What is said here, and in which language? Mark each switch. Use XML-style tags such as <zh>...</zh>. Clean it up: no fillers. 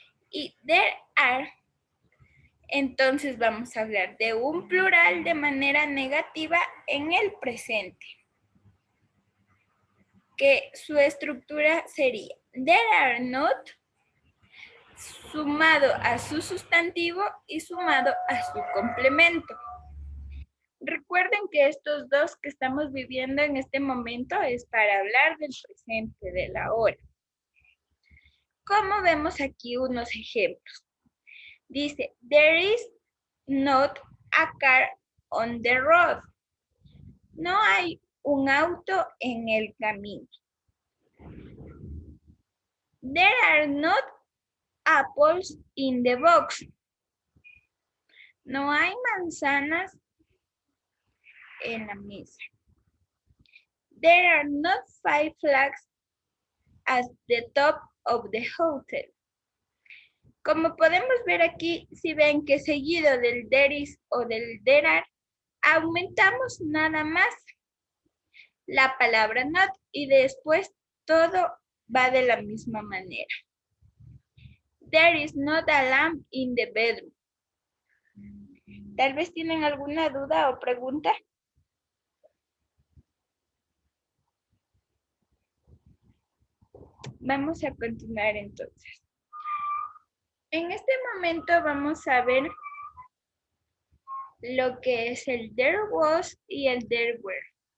<es>Y</es> <en>there are,</en> <es>entonces vamos a hablar de un plural de manera negativa en el presente, que su estructura sería</es> <en>there are not</en> <es>sumado a su sustantivo y sumado a su complemento. Recuerden que estos dos que estamos viviendo en este momento es para hablar del presente, de la hora. Como vemos aquí unos ejemplos. Dice,</es> <en>there is not a car on the road.</en> <es>No hay un auto en el camino.</es> <en>There are not apples in the box.</en> <es>No hay manzanas en la mesa.</es> <en>There are not 5 flags at the top of the hotel.</en> <es>Como podemos ver aquí, si ven que seguido del</es> <en>there is</en> <es>o del</es> <en>there are,</en> <es>aumentamos nada más la palabra not y después todo va de la misma manera.</es> <en>There is not a lamp in the bedroom.</en> <es>Tal vez tienen alguna duda o pregunta. Vamos a continuar entonces. En este momento vamos a ver lo que es el</es> <en>there was</en> <es>y el</es> <en>there were.</en>